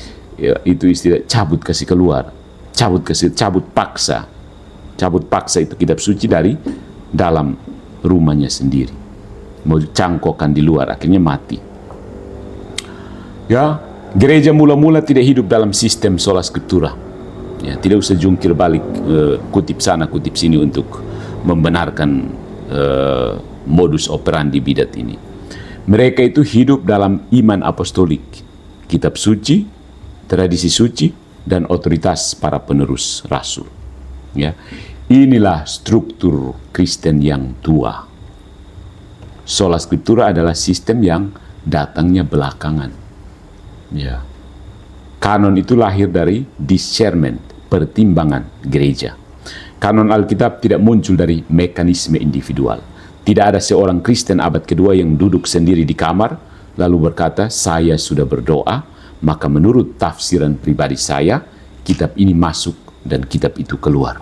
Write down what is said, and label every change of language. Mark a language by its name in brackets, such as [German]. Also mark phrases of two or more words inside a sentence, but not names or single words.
[Indonesian] Ya, itu istilah cabut kasih keluar, cabut paksa. cabut paksa itu kitab suci dari dalam rumahnya sendiri. Mau cangkokkan di luar, akhirnya mati. Ya, gereja mula-mula tidak hidup dalam sistem [Latin] sola scriptura. [Indonesian] Ya, tidak usah jungkir balik kutip sana kutip sini untuk membenarkan [Latin] modus operandi [Indonesian] bidat ini. Mereka itu hidup dalam iman apostolik, kitab suci, tradisi suci, dan otoritas para penerus rasul. Ya, inilah struktur Kristen yang tua. [Latin] Sola scriptura [Indonesian] adalah sistem yang datangnya belakangan. Ya, kanon itu lahir dari discernment, pertimbangan gereja. Kanon Alkitab tidak muncul dari mekanisme individual. Tidak ada seorang Kristen abad kedua yang duduk sendiri di kamar, lalu berkata, saya sudah berdoa, maka menurut tafsiran pribadi saya, kitab ini masuk dan kitab itu keluar.